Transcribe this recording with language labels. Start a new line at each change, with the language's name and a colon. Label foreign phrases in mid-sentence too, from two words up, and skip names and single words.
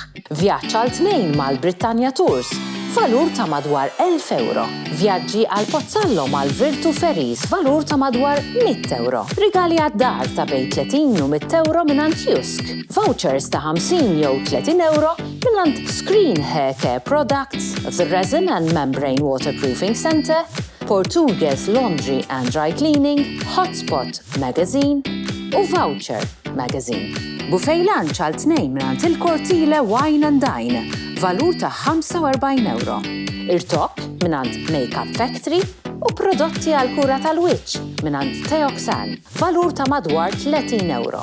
Maltese: Vjaġġ għal tnejn mal-Britannia Tours. Valur ta' madwar 1,000 euro. Vjaġġi għal Pozzallo mal-Virtu Ferries, valur ta' madwar 100 euro. Rigali għad-dar ta' bejn 30 u 100 euro minant Jusk. Vouchers ta' 50 jew 30 euro minant Screen Hair Care Products, The Resin and Membrane Waterproofing Center, Portuguese Laundry and Dry Cleaning, Hotspot Magazine u Voucher Magazine.
English: Buffet lunch
Maltese: għal tnejn minant il-Kortile Wine and Dine, valur ta' 45 euro. Irtok minant Makeup Factory u prodotti għal kura tal-wiċċ minant Teoxan, valur ta' madwar 30 euro.